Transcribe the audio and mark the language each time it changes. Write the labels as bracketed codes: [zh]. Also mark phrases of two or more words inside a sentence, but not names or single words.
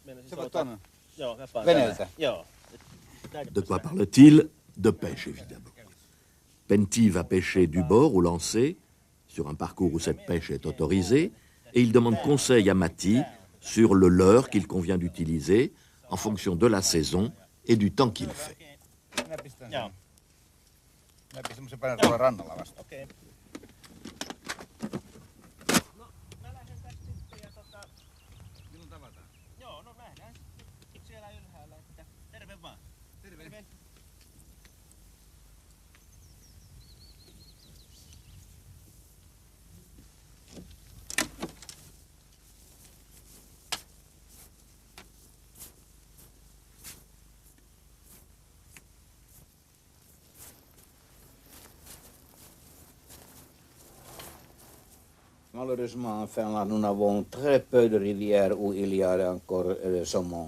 [fr] De quoi parle-t-il? De pêche, évidemment. Pentti va pêcher du bord au lancer, sur un parcours où cette pêche est autorisée, et il demande conseil à Matti sur le leurre qu'il convient d'utiliser en fonction de la saison et du temps qu'il fait. [fi] Minä pistän sen. Minä pistän semmoisen paljon tuolla rannalla vasta. Okei. Milloin tavataan? Joo, no nähdään siellä ylhäällä, että terve vaan. Terve. [fr] Malheureusement, en Finlande, nous n'avons très peu de rivières où il y a encore le saumon.